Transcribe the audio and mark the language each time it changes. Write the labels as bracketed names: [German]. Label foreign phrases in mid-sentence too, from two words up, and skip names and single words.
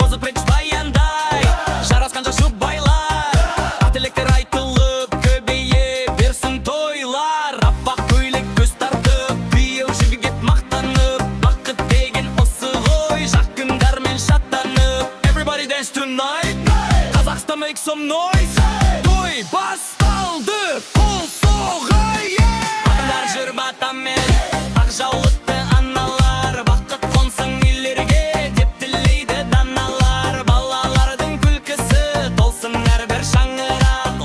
[Kazakh] Қозы притч баяндай, жарасқан жоқ жұп байлар. Ақ тілектер айтылып, көбейе берсін тойлар. Аппақ көйлек көз тартып, күйеу жібек мақтанып. Бақыт деген осы ғой, жақ күндармен шаттанып. [English] Everybody dance tonight, Қазақстан, make some noise. [Kazakh] Той басталды, қол соғайық. Батандар жүр батамен, ақ жаулықты аналар. Бақыт қонсын үйлерге деп тілейді даналар. Балалардың күлкісі толсын әрбір шаңырақ.